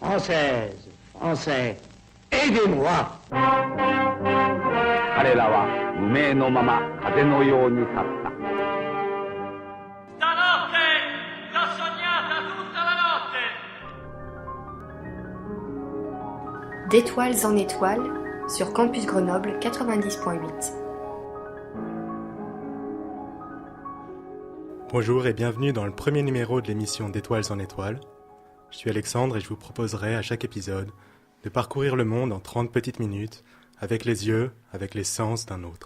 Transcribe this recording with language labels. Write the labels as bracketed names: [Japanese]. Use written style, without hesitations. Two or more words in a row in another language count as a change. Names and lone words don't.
[French] Française, Français, aidez-moi. [Japanese] 彼らは無名のまま風のように去った。 [Italian] Stanotte t'ho sognata tutta la notte. [French] D'étoiles en étoiles sur Campus Grenoble 90.8. Bonjour et bienvenue dans le premier numéro de l'émission d'Étoiles en étoiles. Je suis Alexandre et je vous proposerai à chaque épisode de parcourir le monde en 30 petites minutes avec les yeux, avec les sens d'un autre.